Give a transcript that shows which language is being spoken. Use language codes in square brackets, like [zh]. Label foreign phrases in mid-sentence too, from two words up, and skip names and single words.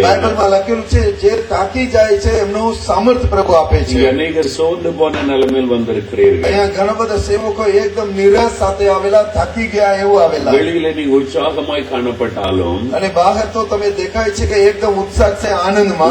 [gu] બાઇબલમાં લખેલું છે જે તાકી જાય છે એમનું સામર્થ પ્રભુ આપે છે. [ta] அநேகர் சோர்ந்து போன நிலைமையில் வந்திருக்கிறீர்கள். [gu] અહીંયા ઘણા બધા સેવકો એકદમ નિરાશ સાથે આવેલા, થાકી ગયા એવું આવેલા. [ta] வெளியில நீங்க உற்சாகமாய் காணப்பட்டாலும் [gu] અને બહાર તો તમે દેખાય છે કે એકદમ ઉત્સાહ છે, આનંદમાં.